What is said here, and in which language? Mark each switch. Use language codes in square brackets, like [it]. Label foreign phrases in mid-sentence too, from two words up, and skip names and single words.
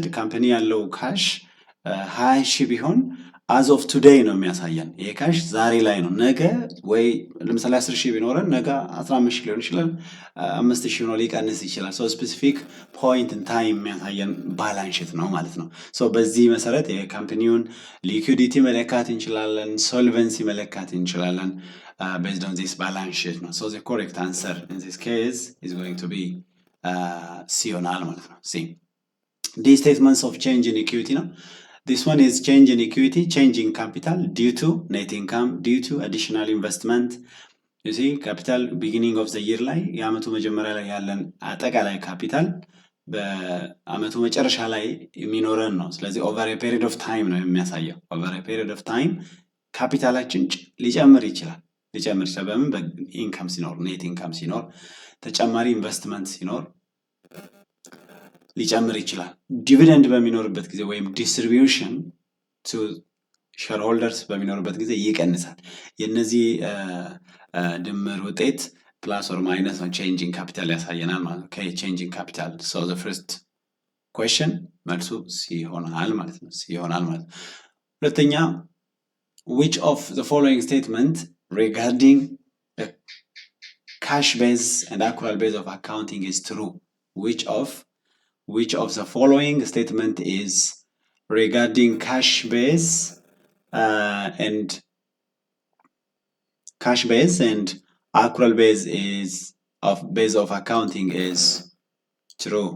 [am] ካምፓኒ ያለው ካሽ 20 ሺህ ቢሆን [en] as of today [am] ነው የሚያሳየን። ይሄ ካሽ ዛሬ ላይ ነው። ነገ ወይ ለምሳሌ 10 ሺህ ቢኖረን ነገ 15 ሺህ ሊሆን ይችላል፣ 5 ሺህ ነው ሊቀንስ ይችላል። [en] specific point in time [am] የሚያሳየን [en] balance sheet [am] ነው ማለት ነው። በዚህ መሰረት የካምፓኒውን ሊኩዊዲቲ መለካት እንችላለን፣ ሶልቨንሲ መለካት እንችላለን [en] based on this balance sheet [am] ነው። [en] the correct answer in this case is going to be C [am] ይሆናል ማለት ነው። [en] C the statements of change in equity [am] ነው። [en] This one is change in equity, change in capital due to net income, due to additional investment. You see, capital beginning of the year [am] ላይ የአመቱ መጀመሪያ ላይ ያለን አጠቃላይ ካፒታል በአመቱ መጨረሻ ላይ የሚኖረን ነው። ስለዚህ [en] over a period of time [am] ነው የሚያሳየው። [en] over a period of time [am] ካፒታላችን ሊጨምር ይችላል። በምን? በኢንካም ሲኖር፣ [en] net income [am] ሲኖር፣ ተጨማሪ ኢንቨስትመንት ሲኖር ሊጨምር ይችላል። ዲቪደንድ በሚኖርበት ጊዜ ወይም [en] distribution to shareholders [am] በሚኖርበት ጊዜ ይቀንሳል። የነዚህ ድምር ውጤት [en] plus or minus [am] ነው [en] changing capital [am] ያሳየናል ማለት ነው። [en] changing capital the first question [am] መልሱ ሲሆናል ማለት ነው። ሁለተኛ [en] which of the following statement regarding the cash base and accrual base of accounting is true? Which of which of the following statement is regarding cash base and accrual base of accounting is true.